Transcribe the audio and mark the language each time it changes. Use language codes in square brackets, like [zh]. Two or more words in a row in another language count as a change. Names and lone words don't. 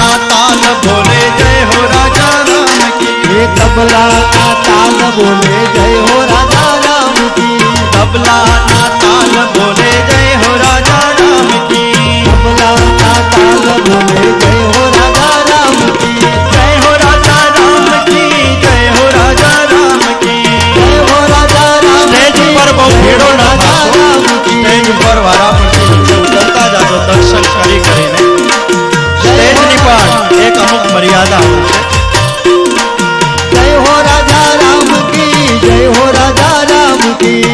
[hi] ताल बोले जय हो राजा राम की। ये तबला का ताल बोले जय हो राजा राम की। तबला ना ताल बोले जय हो राजा राम की। तबला का ताल बोले जय हो राजा राम की। जय हो राजा राम की, जय हो राजा राम की। जय हो राजा राम [gu] સ્ટેજ પર બહુ ભીડો ના થાશો। સ્ટેજ પર વારાફરતી નીચે ઉતરતા જાજો દર્શન કરી કરીને। સ્ટેજની પણ એક અમુક મર્યાદા હોય છે। [hi] जय हो राजा राम की। जय हो राजा राम की।